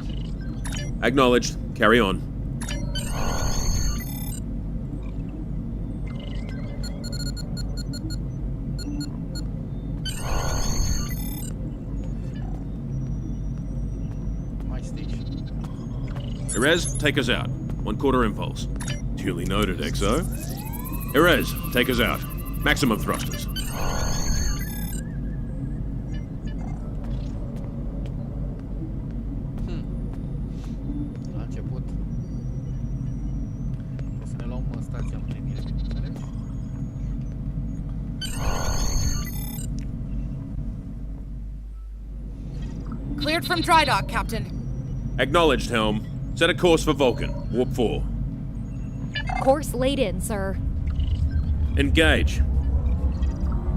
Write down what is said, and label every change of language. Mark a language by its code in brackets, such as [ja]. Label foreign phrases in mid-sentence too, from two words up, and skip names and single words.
[en] Acknowledged. Carry on. Erez, take us out. 1/4 impulse. Duly noted, XO. Erez, take us out. Maximum thrusters. [ro] La început. O să ne luăm stația în primire, bineînțeles. [en] Cleared from dry dock, Captain. Acknowledged, Helm. Set a course for Vulcan. Warp 4. Course laid in, sir.